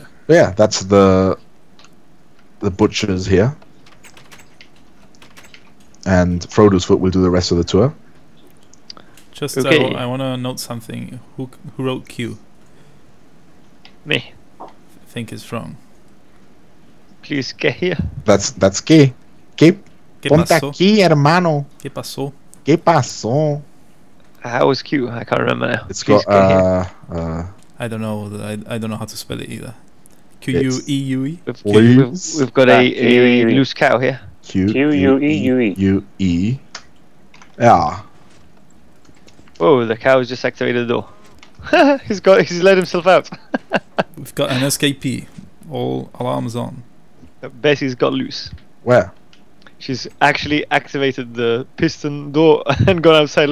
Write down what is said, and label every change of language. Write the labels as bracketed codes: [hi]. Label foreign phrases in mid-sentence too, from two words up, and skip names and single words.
[en] Yeah, that's the butchers here. And Frodo's Foot will do the rest of the tour. Just Okay. I want to note something. Who wrote Q? Me. I think it's wrong. Please get here. That's ¿Qué? [es] ¿Qué Ponte pasó? aquí, hermano. ¿Qué pasó? ¿Qué pasó? [en] How was Q? I can't remember now. It's Please got get here. I don't know. I don't know how to spell it either. Q-U-E-U-E? We've got a Q-U-E-U-E. loose cow here. Q-U-E-U-E. U-E. Yeah. Oh, the cow's just activated the door. he's let himself out. We've got an escapee. All alarms on. Bessie's got loose. Where? She's actually activated the piston door and gone outside.